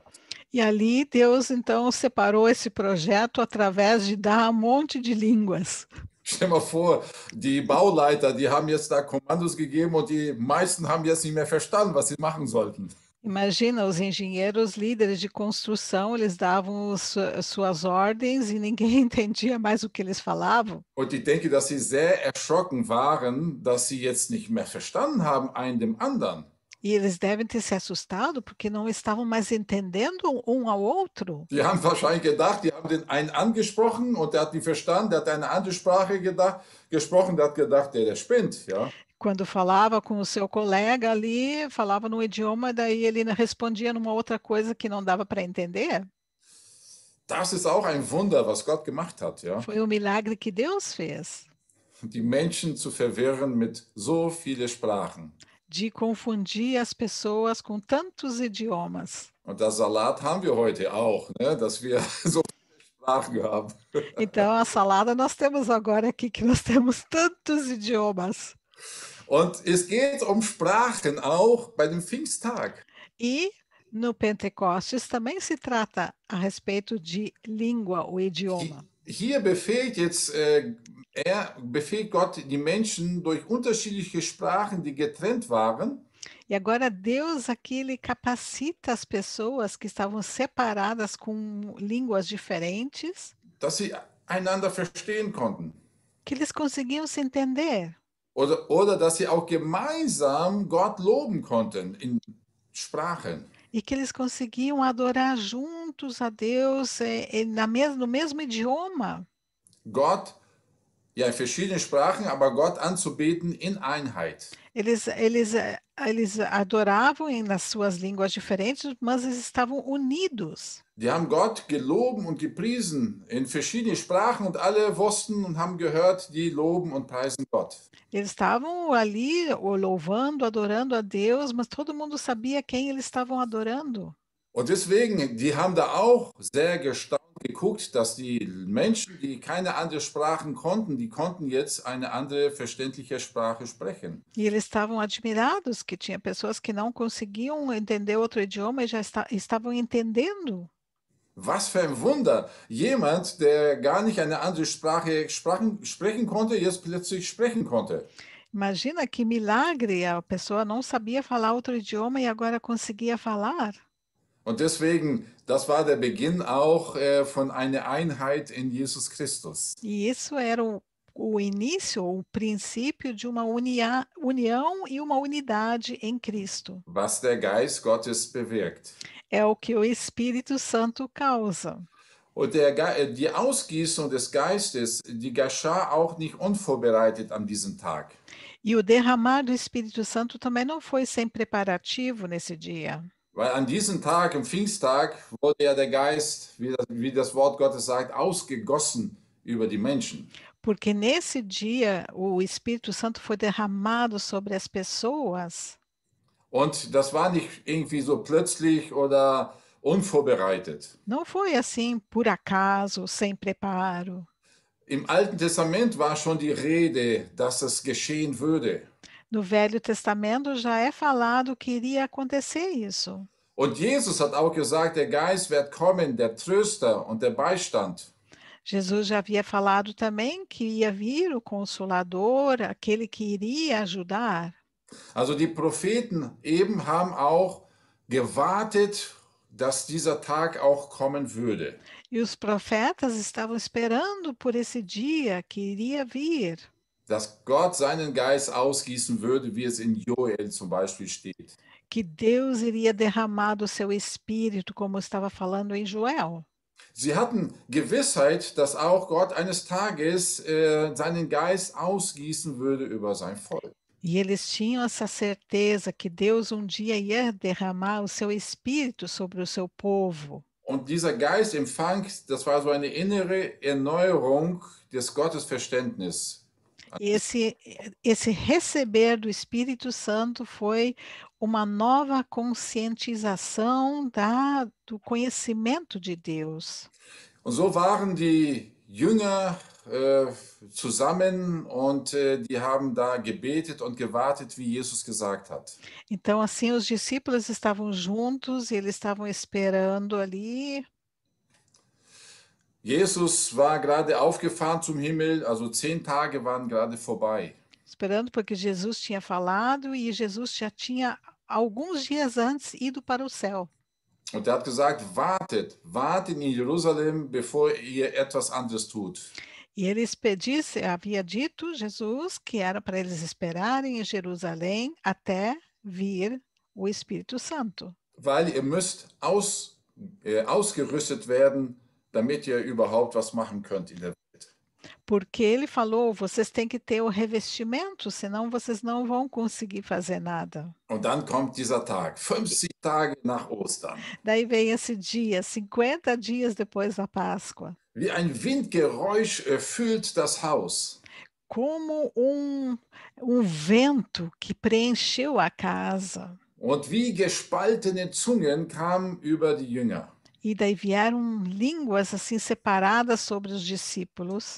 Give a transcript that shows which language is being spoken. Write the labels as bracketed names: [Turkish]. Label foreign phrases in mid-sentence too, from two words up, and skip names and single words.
[Portuguese] E ali Deus então separou esse projeto através de dar um monte de línguas. [German] Stell mal vor, die Bauleiter, die haben jetzt da Kommandos gegeben und die meisten haben jetzt nicht mehr verstanden, was sie machen sollten. [Portuguese] Imagina, os engenheiros líderes de construção, eles davam suas ordens e ninguém entendia mais o que eles falavam. [German] Und ich denke, dass sie sehr erschrocken waren, dass sie jetzt nicht mehr verstanden haben, einen dem anderen. [Portuguese] E eles devem ter se assustado porque não estavam mais entendendo um ao outro. [German] Die haben wahrscheinlich gedacht, die haben den einen angesprochen und der hat nicht verstanden, der hat eine andere Sprache gesprochen, der hat gedacht, der spinnt, ja. [Portuguese] Quando falava com o seu colega ali, falava no idioma, daí ele respondia numa outra coisa que não dava para entender. [German] Das ist auch ein Wunder, was Gott gemacht hat, ja. [Portuguese] Foi um milagre que Deus fez, [German] Die Menschen zu verwirren mit so vielen Sprachen. [Portuguese] de confundir as pessoas com tantos idiomas. [German] Und das Salat haben wir heute auch, ne? Dass wir so viele Sprachen haben. [Portuguese] Então, a salada nós temos agora aqui, que nós temos tantos idiomas. [German] Und es geht um Sprachen auch bei dem Pfingsttag. [Portuguese] E no Pentecostes também se trata a respeito de língua, o idioma. [German] Hier befähigt Gott die Menschen durch unterschiedliche Sprachen, die getrennt waren, [Portuguese] E agora Deus aqui, ele capacita as pessoas que estavam separadas com línguas diferentes, [German] dass sie einander verstehen konnten. [Portuguese] que eles conseguiam se entender. [German] Oder dass sie auch gemeinsam Gott loben konnten in Sprachen. [Portuguese] E que eles conseguiam adorar juntos a Deus no mesmo idioma. [German] Gott, ja, in verschiedenen Sprachen, aber Gott anzubeten in Einheit. [Portuguese] Eles adoravam nas suas línguas diferentes, mas eles estavam unidos. [German] Die haben Gott geloben und gepriesen in verschiedenen Sprachen und alle wussten und haben gehört, die loben und preisen Gott. [Portuguese] Eles estavam ali louvando, adorando a Deus, mas todo mundo sabia quem eles estavam adorando. [German] Und deswegen, die haben da auch sehr gestaunt geguckt, dass die Menschen, die keine andere Sprachen konnten, die konnten jetzt eine andere verständliche Sprache sprechen. [Portuguese] E eles estavam admirados que tinha pessoas que não conseguiam entender outro idioma e já estavam entendendo. [German] Was für ein Wunder! Jemand, der gar nicht eine andere Sprache sprechen konnte, jetzt plötzlich sprechen konnte. [Portuguese] Imagina que milagre, a pessoa não sabia falar outro idioma e agora conseguia falar. [German] Und deswegen, das war der Beginn auch von einer Einheit in Jesus Christus. [Portuguese] E isso era o início, o princípio de uma união e uma unidade em Cristo. [German] Was der Geist Gottes bewirkt. [Portuguese] É o que o Espírito Santo causa. [German] Und die Ausgießung des Geistes, die geschah auch nicht unvorbereitet an diesem Tag. [Portuguese] E o derramar do Espírito Santo também não foi sem preparativo nesse dia. [German] Weil an diesem Tag, am Pfingsttag, wurde ja der Geist, wie das Wort Gottes sagt, ausgegossen über die Menschen. [Portuguese] Porque nesse dia o Espírito Santo foi derramado sobre as pessoas. [German] Und das war nicht irgendwie so plötzlich oder unvorbereitet. [Portuguese] Não foi assim por acaso, sem preparo. [German] Im Alten Testament war schon die Rede, dass es geschehen würde. [Portuguese] No Velho Testamento já é falado que iria acontecer isso. [German] Und Jesus hat auch gesagt, der Geist wird kommen, der Tröster und der Beistand. [Portuguese] Jesus já havia falado também que ia vir o Consolador, aquele que iria ajudar. [German] Also die Propheten eben haben auch gewartet, dass dieser Tag auch kommen würde. [Portuguese] E os profetas estavam esperando por esse dia que iria vir, [German] Dass Gott seinen Geist ausgießen würde, wie es in Joel zum Beispiel steht. [Portuguese] que Deus iria derramar do seu espírito, como estava falando em Joel. [German] Sie hatten Gewissheit, dass auch Gott eines Tages seinen Geist ausgießen würde über sein Volk. [Portuguese] E eles tinham essa certeza que Deus um dia ia derramar o seu espírito sobre o seu povo. [German] Und dieser Geistempfang, das war so eine innere Erneuerung des Gottesverständnisses. [Portuguese] E esse receber do Espírito Santo foi uma nova conscientização do conhecimento de Deus. [German] Und so waren die Jünger zusammen und die haben da gebetet und gewartet, wie Jesus gesagt hat. [Portuguese] Então, assim, os discípulos estavam juntos e eles estavam esperando ali. [German] Jesus war gerade aufgefahren zum Himmel, also 10 Tage waren gerade vorbei. [Portuguese] Esperando porque Jesus tinha falado e Jesus já tinha, alguns dias antes, ido para o céu. [German] Und er hat gesagt, wartet in Jerusalem, bevor ihr etwas anderes tut. [Portuguese] E eles havia dito, Jesus, que era para eles esperarem em Jerusalém até vir o Espírito Santo. [German] Weil ihr müsst ausgerüstet werden, damit ihr überhaupt was machen könnt in der Welt. [Portuguese] Porque ele falou, vocês têm que ter o revestimento, senão vocês não vão conseguir fazer nada. [German] Und dann kommt dieser Tag, 50 Tage nach Ostern. [Portuguese] Daí vem esse dia, 50 dias depois da Páscoa. [German] Wie ein Windgeräusch erfüllt das Haus. [Portuguese] Como um vento que preencheu a casa. [German] Und wie gespaltene Zungen kamen über die Jünger. [Portuguese] E daí vieram línguas assim separadas sobre os discípulos.